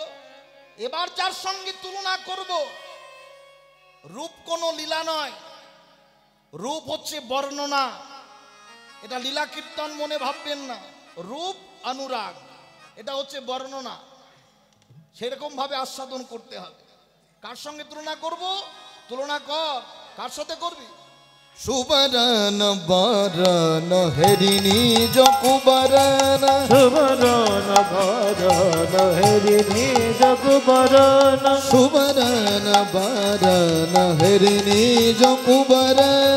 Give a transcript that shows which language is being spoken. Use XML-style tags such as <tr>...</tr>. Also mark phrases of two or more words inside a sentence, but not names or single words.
<bn>এবার যার সঙ্গে তুলনা করব, রূপ কোনো লীলা নয়, রূপ হচ্ছে বর্ণনা। এটা লীলা কীর্তন মনে ভাববেন না। রূপ অনুরাগ, এটা হচ্ছে বর্ণনা। সেরকম ভাবে আস্বাদন করতে হবে। কার সঙ্গে তুলনা করব? তুলনা কর, কার সাথে করবি? সুবরন বরন হেরিনি জকুবরন সুবরন বরন হেরিনি জকুবরন সুবরন বরন হেরিনি জকুবরন</bn>